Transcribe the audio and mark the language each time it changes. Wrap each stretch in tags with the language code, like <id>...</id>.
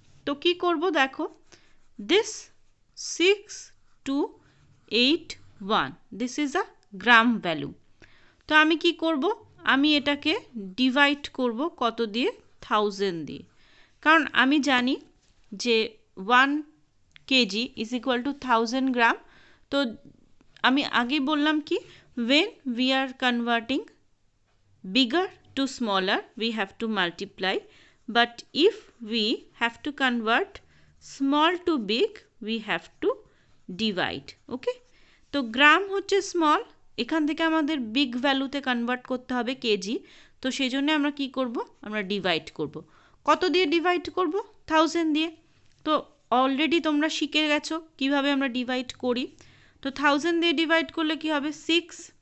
<bn>তো কি করব? দেখো</bn> <en>This 6281, this is a gram value.</en> <bn>তো আমি কি করব? আমি এটাকে ডিভাইড করব কত দিয়ে? 1000 দিয়ে। কারণ আমি জানি যে</bn> <en>1 KG is equal to 1000 gram.</en> <bn>তো আমি আগেই বললাম কি,</bn> <en>when we are converting bigger to smaller we have to multiply, but if we have to convert small to big we have to divide. Okay,</en> <bn>তো গ্রাম হচ্ছে স্মল, এখান থেকে আমাদের বিগ ভ্যালুতে কনভার্ট করতে হবে কেজি। তো সেই জন্য আমরা কি করব, আমরা ডিভাইড করব। কত দিয়ে ডিভাইড করব? 1000 দিয়ে। তো অলরেডি তোমরা শিখে গেছো কিভাবে আমরা ডিভাইড করি। তো 1000 দিয়ে ডিভাইড করলে কি হবে? 6।</bn>